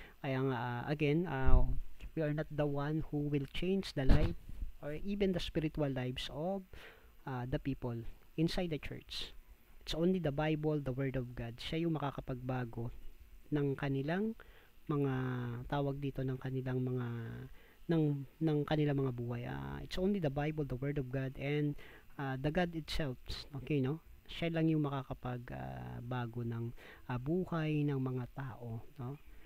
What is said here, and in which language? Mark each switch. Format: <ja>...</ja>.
<tl>Kaya nga,</tl> <en>again, we are not the one who will change the life or even the spiritual lives of the people inside the church. It's only the Bible, the Word of God.</en> <tl>Siya yung makakapagbago ng kanilang mga tawag dito, ng kanilang mga ng kanilang mga buhay.</tl> <en>It's only the Bible, the Word of God, and the God itself. Okay, no?</en> <tl>Siya lang yung makakapagbago ng buhay ng mga tao, no?</tl>